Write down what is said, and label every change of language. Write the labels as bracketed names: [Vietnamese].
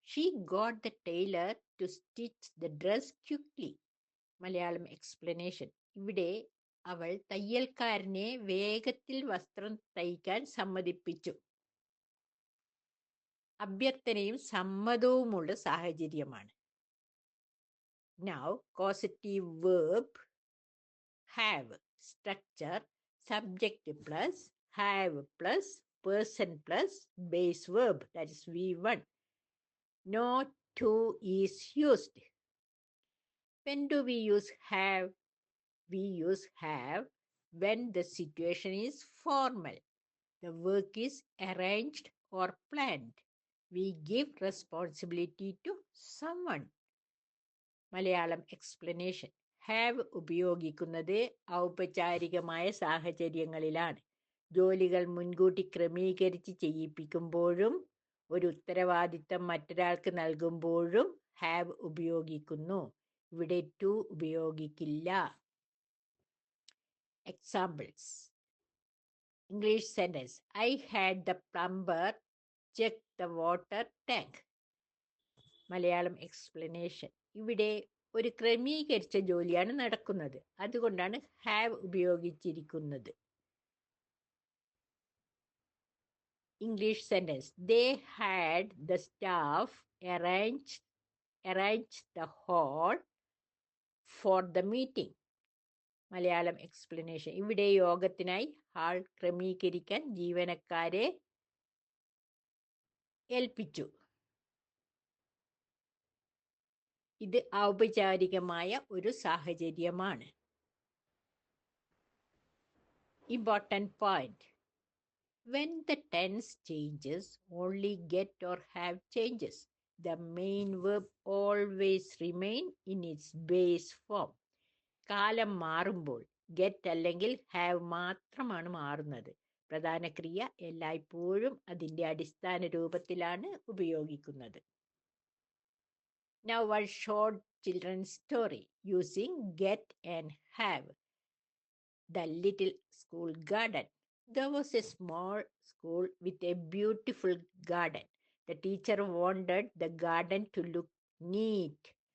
[English] She got the tailor to stitch the dress quickly. Malayalam explanation. [Malayalam] ഇവിടെ അവൾ തയ്യൽക്കാരനെ വേഗത്തിൽ വസ്ത്രം തയ്ക്കാൻ സമ്മതിപ്പിച്ചു. അഭ്യർത്ഥനയും സമ്മതവുമുള്ള സാഹചര്യമാണ്. [English] Now, causative verb have. Structure. Subject plus have plus person plus base verb. That is V1. No to is used. When do we use have? We use have when the situation is formal. The work is arranged or planned. We give responsibility to someone. Malayalam explanation. [Malayalam] Have ഉപയോഗിക്കുന്നത് ഔപചാരികമായ സാഹചര്യങ്ങളിലാണ്. ജോലികൾ മുൻകൂട്ടി ക്രമീകരിച്ച് ചെയ്യിപ്പിക്കുമ്പോഴും ഒരു ഉത്തരവാദിത്തം മറ്റൊരാൾക്ക് നൽകുമ്പോഴും have ഉപയോഗിക്കുന്നു. ഇവിടെ ടു ഉപയോഗിക്കില്ല. [English] Examples. English sentence. I had the plumber check the water tank. Malayalam explanation. [Malayalam] ഇവിടെ ഒരു ക്രമീകരിച്ച ജോലിയാണ് നടക്കുന്നത്, അതുകൊണ്ടാണ് ഹാവ് ഉപയോഗിച്ചിരിക്കുന്നത്. [English] English sentence. They had the staff arrange the hall for the meeting. Malayalam explanation. [Malayalam] ഇവിടെ യോഗത്തിനായി ഹാൾ ക്രമീകരിക്കാൻ ജീവനക്കാരെ ഏൽപ്പിച്ചു. ഇത് ഔപചാരികമായ ഒരു സാഹചര്യമാണ്. [English] Important point. When the tense changes, only get or have changes. The main verb always remain in its base form. [Malayalam] കാലം മാറുമ്പോൾ ഗെറ്റ് അല്ലെങ്കിൽ ഹാവ് മാത്രമാണ് മാറുന്നത്. പ്രധാന ക്രിയ എല്ലായ്പ്പോഴും അതിൻ്റെ അടിസ്ഥാന രൂപത്തിലാണ് ഉപയോഗിക്കുന്നത്. [English] Now one short children's story using get and have. The little school garden. There was a small school with a beautiful garden. The teacher wanted the garden to look neat.